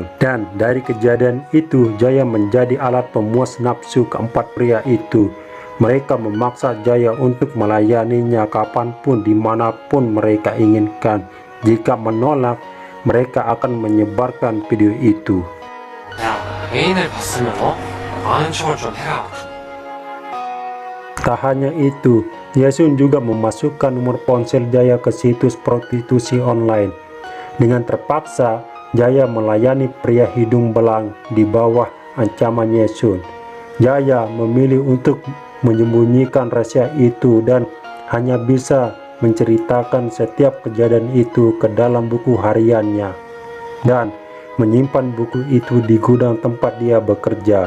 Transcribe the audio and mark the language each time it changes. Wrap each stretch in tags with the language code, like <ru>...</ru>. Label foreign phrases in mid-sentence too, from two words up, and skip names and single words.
<id>Dan dari kejadian itu, Jaya menjadi alat pemuas nafsu keempat pria itu. Mereka memaksa Jaya untuk melayaninya kapanpun dimanapun mereka inginkan. Jika menolak, mereka akan menyebarkan video itu.</id> <ko>야, 애인을 봤으면 아는 척을 좀 해라.</ko> <id>Tak hanya itu, Yesun juga memasukkan nomor ponsel Jaya ke situs prostitusi online. Dengan terpaksa, Jaya melayani pria hidung belang di bawah ancaman Yesun. Jaya memilih untuk menyembunyikan rahasia itu dan hanya bisa menceritakan setiap kejadian itu ke dalam buku hariannya dan menyimpan buku itu di gudang tempat dia bekerja.</id>